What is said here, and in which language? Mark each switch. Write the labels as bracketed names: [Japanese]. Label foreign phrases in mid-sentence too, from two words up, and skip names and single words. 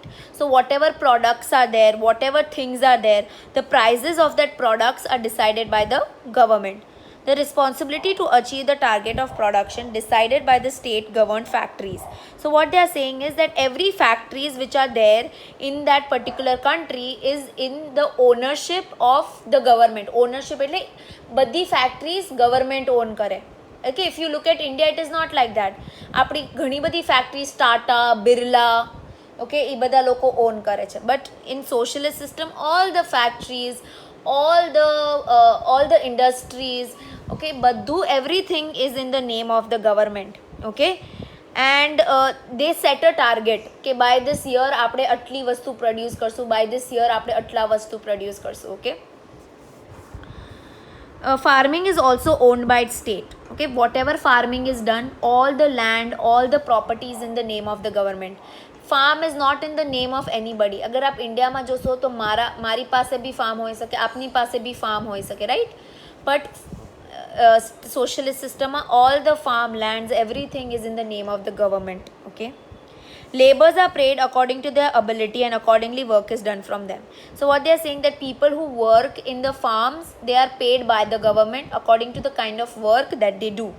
[English] So whatever products are there, whatever things are there, the prices of that products are decided by the government. The responsibility to achieve the target of production decided by the state governed factories. So what they are saying is that every factories which are there in that particular country is in the ownership of the government. [Gujarati] Ownership એટલે બધી [English] factories government own [Gujarati] કરે. [English] Okay, if you look at India, it is not like that. [Gujarati] આપણી ઘણી બધી factories, Tata, Birla, okay, એ બધા લોકો own કરે છે. [English] But in socialist system, all the factories, all the industries, okay, બધું everything is in the name of the government. Okay, and they set a target કે by this year [Gujarati] આપણે આટલી વસ્તુ [English] produce કરશું, by this year [Gujarati] આપણે આટલા વસ્તુ produce કરશું. [English] Okay, farming is also owned by state. Okay, whatever farming is done, all the land, all the properties in the name of the government. Farm is not in the name of anybody. [Hindi] अगर आप [Gujarati] इंडियाમાં જોશો તો મારી પાસે બી ફાર્મ હોઈ શકે, આપની પાસે બી ફાર્મ હોઈ શકે, રાઈટ? [English] બટ socialist system, all the farmlands, everything is in the name of the government. Okay, labors are paid according to their ability and accordingly work is done from them. So what they are saying, that people who work in the farms, they are paid by the government according to the kind of work that they do.